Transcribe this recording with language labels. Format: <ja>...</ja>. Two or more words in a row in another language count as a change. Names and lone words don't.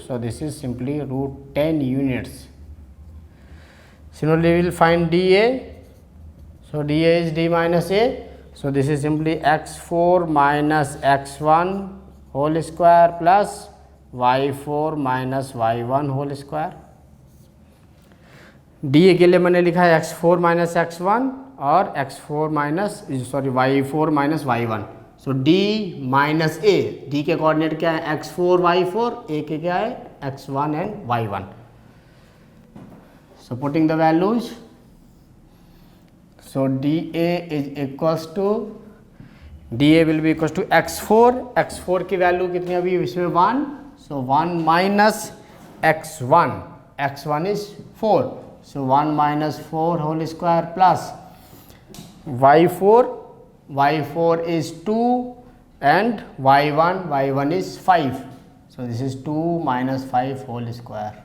<en>So this is simply root 10 units. Similarly we will find dA. So dA is d minus a. So this is simply x4 minus x1 whole square plus y4 minus y1 whole square.</en> <hi>dA के लिए मैंने लिखा है</hi> <en>x4 minus x1</en> <hi>और</hi> <en>x4 minus y4 minus y1.</en> <hi>सो</hi> <en>d minus a,</en> <hi>d के कोऑर्डिनेट क्या है x4 y4, a के क्या है</hi> <en>x1 and y1. so putting the values. So dA is equals to, dA will be equals to x4.</en> <hi>x4 की वैल्यू कितनी अभी इसमें 1.</hi> <en>So 1 minus x1. x1 is 4. So 1 minus 4 whole square plus y4. y4 is 2 and y1 is 5. So this is 2 minus 5 whole square.</en>